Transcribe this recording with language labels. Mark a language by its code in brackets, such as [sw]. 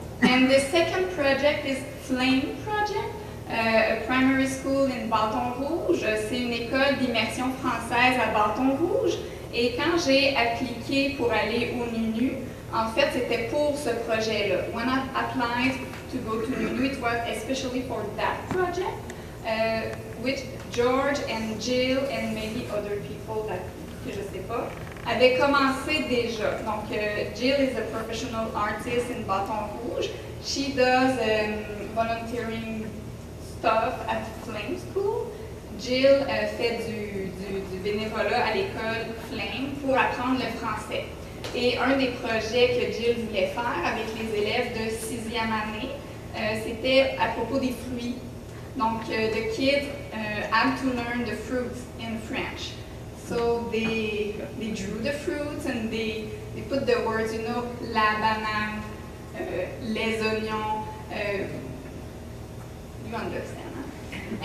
[en] And the second project is Flame Project, a primary school in Baton Rouge. [fr] C'est une école d'immersion française à Baton Rouge. Et quand j'ai appliqué pour aller au NUNU, en fait, c'était pour ce projet-là. [en] When I applied to go to NUNU, it was especially for that project, which George and Jill and maybe other people [fr] que je sais pas, avaient commencé déjà. [en] Donc, Jill is a professional artist in Baton Rouge. She does volunteering stuff at Flame School. [fr] Jill fait du bénévolat à l'école Flame pour apprendre le français. Et un des projets que Jill voulait faire avec les élèves de 6e année, c'était à propos des fruits. [en] Donc, the kids had to learn the fruits in French. So they drew the fruits and they put the words, you know, [fr] la banane, les oignons, [en] you understand, huh?